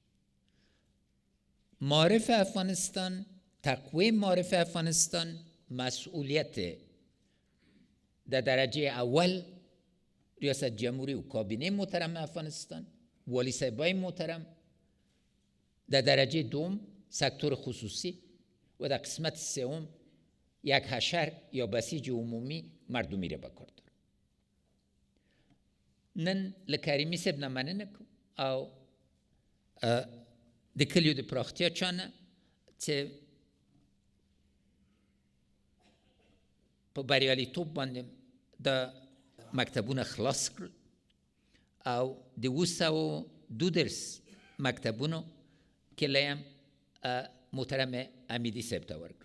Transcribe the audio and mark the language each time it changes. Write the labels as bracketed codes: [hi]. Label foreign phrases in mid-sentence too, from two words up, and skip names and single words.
[fa] معارف افغانستان، تقویه معارف افغانستان مسئولیت در درجه اول ریاست جمهوری و کابینه محترم افغانستان، والی صاحبای محترم، در درجه دوم سکتور خصوصی و در قسمت سوم یک حشر یا بسیج عمومی مردمی را بکار داره. [ps] نن لکریمی صاحب نه مننه کوم او د کلیو د پراختیا چانه چې په بریالیتوب باندې د مکتبونه خلاص کړل او د 212 مکتبونو کلیم محترم امیدی صاحب ته ورکړل.